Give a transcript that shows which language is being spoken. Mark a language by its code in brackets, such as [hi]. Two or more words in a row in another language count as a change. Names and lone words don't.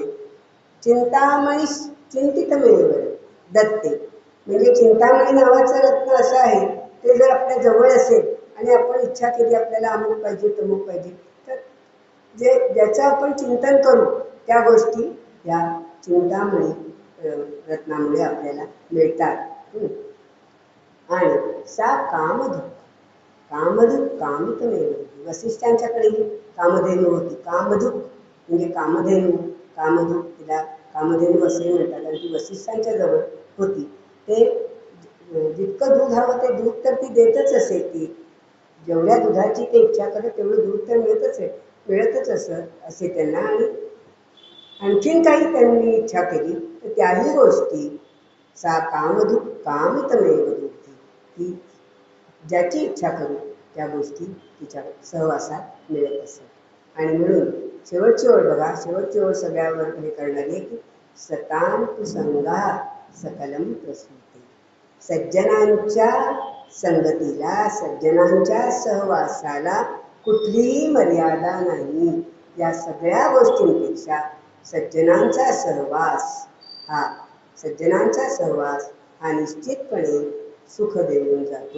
[sa] चिंतामणी चिंतितमेव दत्ते [mr] म्हणजे चिंतामणी नावाचं रत्न असं आहे, ते जर आपल्या जवळ असेल आणि आपण इच्छा केली आपल्याला अमुक पाहिजे तमुक पाहिजे, तर ज्याचं आपण चिंतन करू त्या गोष्टी या चिंतामणी रत्नामुळे आपल्याला मिळतात. [sa] आणि सा कामधुक् कामधुक् कामितमेव. [mr] वसिष्ठांच्याकडेही कामधेनू होती. कामधुक् म्हणजे कामधेनू, कामधुक् तिला कामधेनू असे म्हणतात. आणि ती वसिष्ठांच्या जवळ होती. ते जितकं दूध हवं ते दूध तर ती देतच असे. ती जेवढ्या दुधाची ते इच्छा करत तेवढं दूध तर मिळतच असे त्यांना. आणि आणखीन काही त्यांनी इच्छा केली तर त्याही गोष्टी [sa] सा कामधुक् कामितमेव दोग्धी, [mr] ती ज्याची इच्छा करू त्या गोष्टी तिच्या सहवासात मिळत असत. आणि म्हणून शेवटची ओळ बघा, शेवटची ओळ सगळ्यावर हे करणारी आहे की [sa] सतां तु संगा सकलं प्रसूते. [mr] सज्जनांच्या संगतीला, सज्जनांच्या सहवासाला कुठलीही मर्यादा नाही. या सगळ्या गोष्टींपेक्षा सज्जनांचा सहवास हा निश्चितपणे सुख देऊन जातो.